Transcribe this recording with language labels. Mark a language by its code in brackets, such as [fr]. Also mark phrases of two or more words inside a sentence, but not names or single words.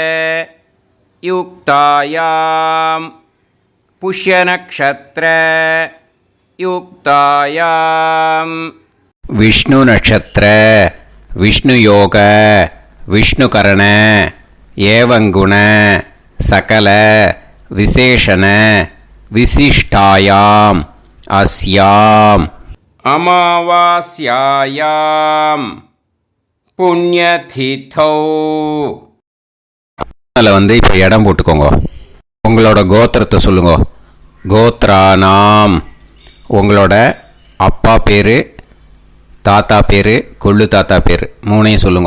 [sa] युक्तायां पुष्यनक्षत्र युक्तायां विष्णु नक्षत्र विष्णु योग विष्णुकरण एवं गुण सकल विशेषण विशिष्टायां अस्याम् अमावास्यायां புண்ணியதிதௌ. [ta] அதில் வந்து இப்போ இடம் போட்டுக்கோங்க. உங்களோட கோத்திரத்தை சொல்லுங்க. கோத்ரானாம். உங்களோட அப்பா பேர், தாத்தா பேர், கொள்ளு தாத்தா பேர் 3ஐயும் சொல்லுங்க.